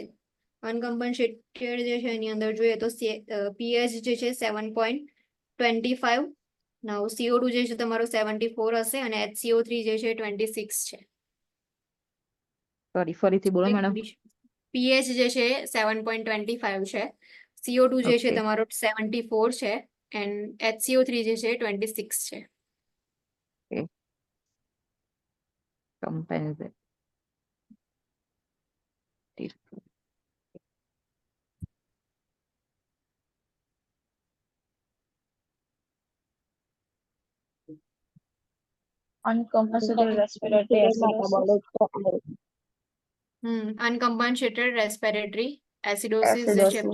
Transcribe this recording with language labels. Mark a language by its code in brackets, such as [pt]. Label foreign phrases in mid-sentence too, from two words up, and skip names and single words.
[gu] અનકમ્પન્સેટેડ જે છે એની અંદર જોઈએ તો પીએચ જે છે 7.25, નાउ CO2 જે છે તમારો 74 હશે અને HCO3 જે છે 26 છે. સોરી, ફરીથી બોલો મેડમ. પીએચ જે છે 7.25 છે, CO2 જે છે [en] Okay. [gu] તમારો 74 છે એન્ડ HCO3 જે છે 26 છે. [en] Compensate. Uncompensated respiratory acidosis. uncompensated respiratory acidosis [gu] જે છે